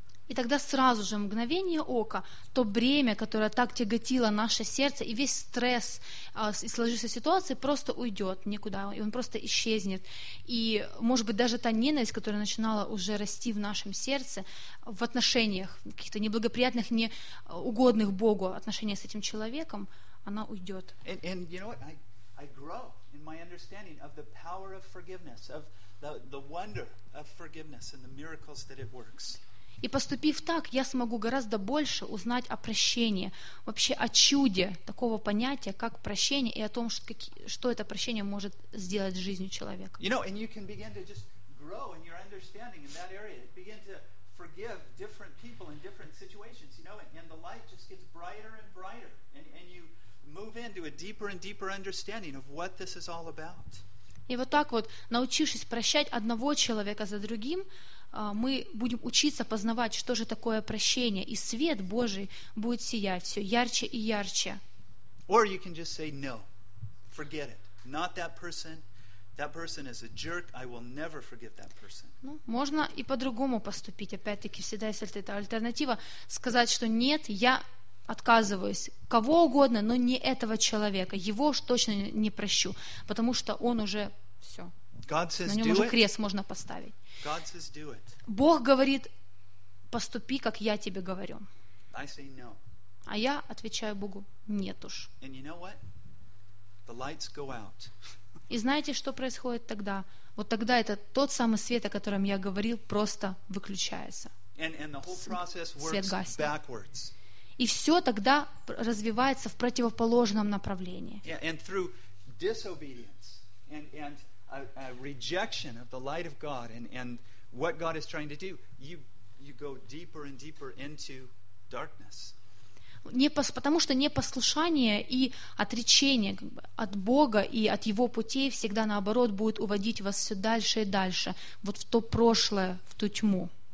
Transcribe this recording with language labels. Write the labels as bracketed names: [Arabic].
[Russian] И тогда сразу же, мгновение ока, то бремя, которое так тяготило наше сердце, и весь стресс и сложившейся ситуации просто уйдет никуда, и он просто исчезнет. И, может быть, даже та ненависть, которая начинала уже расти в нашем сердце, в отношениях, в каких-то неблагоприятных, неугодных Богу отношениях с этим человеком, она уйдет. [English] And you know what? I grow in my understanding of the power of forgiveness, of the wonder of forgiveness and the miracles that it works. [Russian] И поступив так, я смогу гораздо больше узнать о прощении, вообще о чуде такого понятия, как прощение, и о том, что, что это прощение может сделать с жизнью человека. [English] You know, and you can begin to just grow in your understanding in that area. Begin to forgive different people in different situations, you know, and the light just gets brighter and brighter, and you move into a deeper and deeper understanding of what this is all about. [Russian] И вот так вот, научившись прощать одного человека за другим, мы будем учиться познавать, что же такое прощение, и свет Божий будет сиять все ярче и ярче. [English] Or you can just say, no, forget it, not that person. That person is a jerk. I will never forgive that person. [Russian] Ну, можно и по-другому поступить. Опять-таки, всегда есть эта альтернатива, сказать, что нет, я отказываюсь кого угодно, но не этого человека. Его уж точно не прощу, потому что он уже все. [English] God says, [Russian] на нем уже крест можно поставить. [English] God says, do it. [Russian] Бог говорит, поступи, как я тебе говорю. [English] I say, no. [Russian] А я отвечаю Богу, нет уж. [English] And you know what? The lights go out. [Russian] И знаете, что происходит тогда? Вот тогда это тот самый свет, о котором я говорил, просто выключается. [English] And the whole process works [Russian] свет гаснет. [English] Backwards. [Russian] И все тогда развивается в противоположном направлении. [English] Yeah, and through disobedience and a rejection of the light of God and what God is trying to do, you go deeper and deeper into darkness. [Russian] Потому что непослушание и отречение от Бога и от Его путей всегда наоборот будет уводить вас все дальше и дальше, вот в то прошлое, в ту тьму.